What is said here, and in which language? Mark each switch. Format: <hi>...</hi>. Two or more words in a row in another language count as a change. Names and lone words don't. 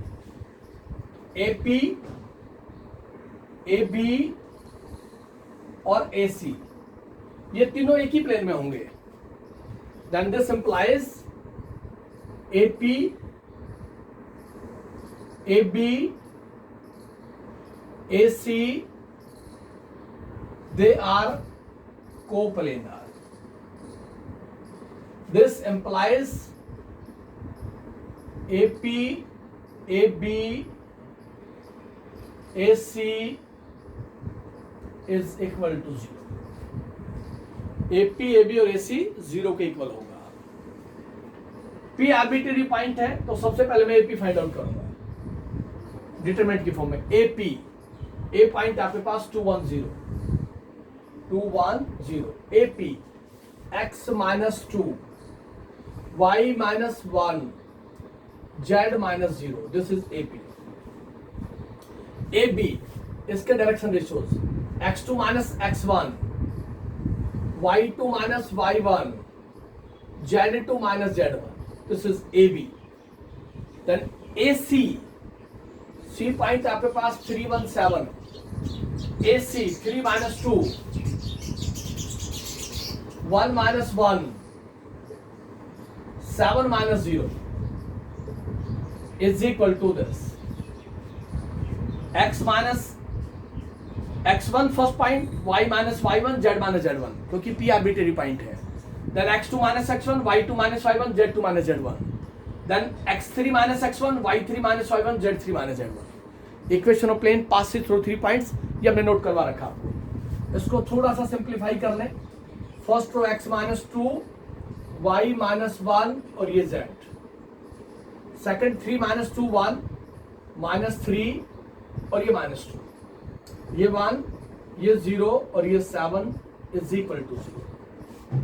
<hi>ए पी, ए बी और ए सी ये तीनों एक ही प्लेन में होंगे।</hi> <en>then this implies A P, A B, A C they are coplanar. This implies AP, AB, AC is equal to 0.</en> <hi>AP, AB और AC 0 के इक्वल होगा। P</hi> <en>arbitrary point</en> <hi>है तो सबसे पहले मैं AP</hi> <en>find out</en> <hi>करूंगा डिटरमिनेंट की फॉर्म में। AP, A पॉइंट आपके पास 2 1 0, 2 1 0, AP x -2, y -1, z -0,</hi> <en>this is AP.</en> <hi>AB इसके</hi> <en>direction ratios</en> <hi>x2 -x1, y2 -y1, z2 -z1,</hi> <en>this is AB.</en> <hi>देन AC, C पॉइंट आपके पास 3 1 7,</hi> <en>AC 3 -2, 1 -1, 7 -0 is equal to this x x1 first point, y -y1,</en> <hi>z -z1 क्योंकि p</hi> <en>arbitrary point</en> <hi>है।</hi> <en>देन x2 -x1, y2 -y1, z2 -z1, देन x3 -x1, y3 -y1, z3 -z1। equation of plane passing through 3 points,</en> <hi>ये हमने नोट करवा रखा आपको। इसको थोड़ा सा सिंप्लीफाई कर लें।</hi> <en>first row</en> <hi>x -2, y -1 और ये z। सेकंड 3 -2 1, -3 और ये -2, ये 1, ये 0 और ये 7</hi> <en>is equal to 0.</en>